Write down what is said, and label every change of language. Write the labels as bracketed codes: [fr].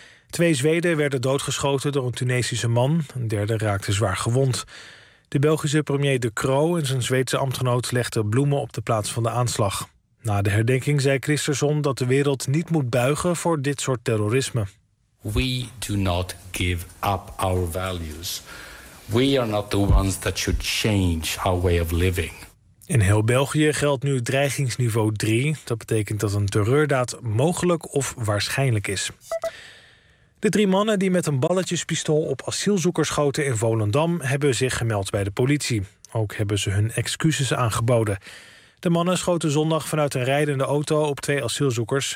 [nl] 2 Zweden werden doodgeschoten door een Tunesische man. Een 1/3 raakte zwaar gewond. De Belgische premier De Croo en zijn Zweedse ambtgenoot legden bloemen op de plaats van de aanslag. Na de herdenking zei Kristersson dat de wereld niet moet buigen voor dit soort terrorisme. [en] We do not give up our values. We are not the ones that should change our way of living. [nl] In heel België geldt nu dreigingsniveau 3. Dat betekent dat een terreurdaad mogelijk of waarschijnlijk is. De 3 mannen die met een balletjespistool op asielzoekers schoten in Volendam hebben zich gemeld bij de politie. Ook hebben ze hun excuses aangeboden. De mannen schoten zondag vanuit een rijdende auto op 2 asielzoekers...